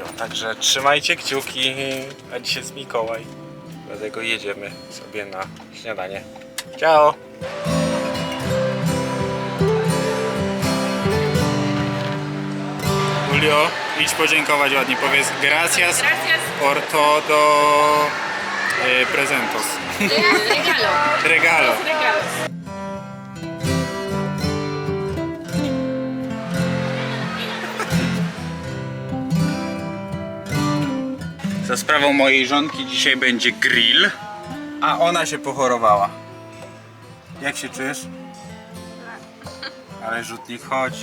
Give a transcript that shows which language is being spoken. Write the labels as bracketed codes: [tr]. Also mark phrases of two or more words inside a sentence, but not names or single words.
[pl] Także trzymajcie kciuki, a dzisiaj jest Mikołaj, dlatego jedziemy sobie na śniadanie. Ciao! Julio, idź podziękować ładnie, powiedz gracias, [es] Gracias. por todo presentos. Regalo. Regalo. Regalo. [pl] Za sprawą mojej żonki dzisiaj będzie grill, a ona się pochorowała. Jak się czujesz? Ale rzutnik chodzi.